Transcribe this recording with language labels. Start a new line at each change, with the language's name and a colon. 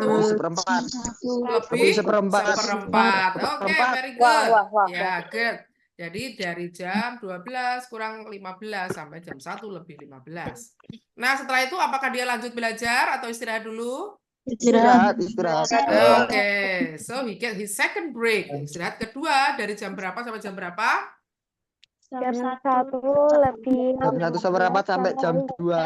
Indonesian: Lebih seperempat. lebih seperempat. seperempat. Oke,
English: very good.
Indonesian: Ya, good. Jadi dari jam 12 kurang 15 sampai jam 1 lebih 15. Nah, setelah itu apakah dia lanjut belajar atau istirahat dulu? Istirahat.
English: Oke, so he get his second break.
Indonesian: Istirahat kedua dari jam berapa sampai jam berapa? jam 1 lebih Jam 1 seperempat sampai jam 2.